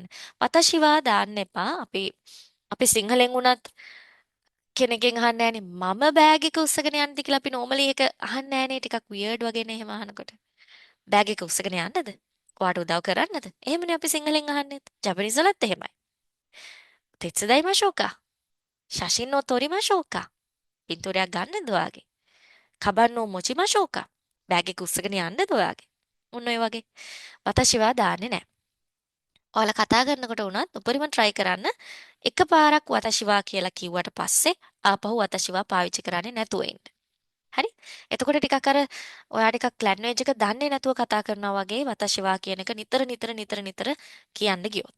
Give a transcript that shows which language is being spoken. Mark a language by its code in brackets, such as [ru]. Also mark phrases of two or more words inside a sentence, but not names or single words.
[ja] 私は [si] දාන්න එපා. අපි සිංහලෙන් වුණත් කෙනෙක්ගෙන් අහන්නේ නැහනේ මම බෑග් එක උස්සගෙන යන්නද කියලා අපි නෝමලි ඒක අහන්නේ නැහනේ ටිකක් වියර්ඩ් වගේනේ එහෙම අහනකොට. බෑග් එක උස්සගෙන යන්නද? ඔයාට උදව් කරන්නද? එහෙමනේ අපි සිංහලෙන් අහන්නේ. ජපනීස් වලත් එහෙමයි. [ja] 手伝いましょうか 写真を撮りましょうか [si] පින්තූරයක් ගන්නද ඔයාගේ? [ja] かばんを持ちましょうか [si] බෑග් එක උස්සගෙන යන්නද ඔයාගේ? ඔන්න ඔය වගේ. [ja] 私は [si] දාන්නේ නැහැ. ඔයාලා කතා කරනකොට වුණත් උපරිම try කරන්න එකපාරක් [ja] 私は [si] කියලා කිව්වට පස්සේ ආපහු [ja] 私は [si] පාවිච්චි කරන්නේ නැතුව ඉන්න. හරි? එතකොට ටිකක් අර ඔයා ටිකක් ලැන්ග්වේජ් එක දන්නේ නැතුව කතා කරනවා වගේ [ja] 私は [si] කියන එක නිතර කියන්න ගියොත්.